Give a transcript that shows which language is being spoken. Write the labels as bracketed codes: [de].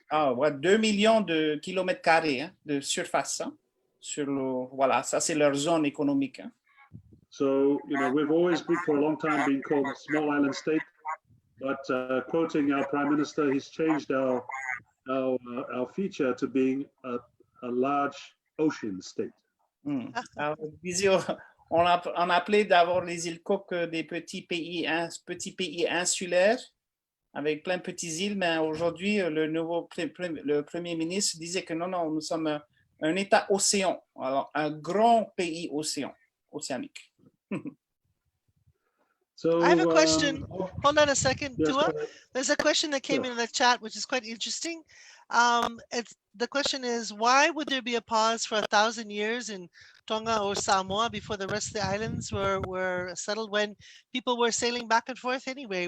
[fr] Ah, ouais, 2 millions de kilomètres carrés de surface. Hein, voilà, ça c'est leur zone économique. Hein. [en] So, we've always been, for a long time, been called a small island state. But quoting our Prime Minister, he's changed our feature to being a large ocean state. [fr] Alors, on appelait d'abord les îles Cook des petits pays insulaires avec plein de petites îles, mais aujourd'hui, le Premier ministre disait que non, nous sommes un État océan, alors un grand pays océanique. [en] So, I have a question. Hold on a second, yes, Tua. There's a question that came Sure. in the chat, which is quite interesting. The question is, why would there be a pause for 1,000 years in Tonga or Samoa before the rest of the islands were settled when people were sailing back and forth anyway?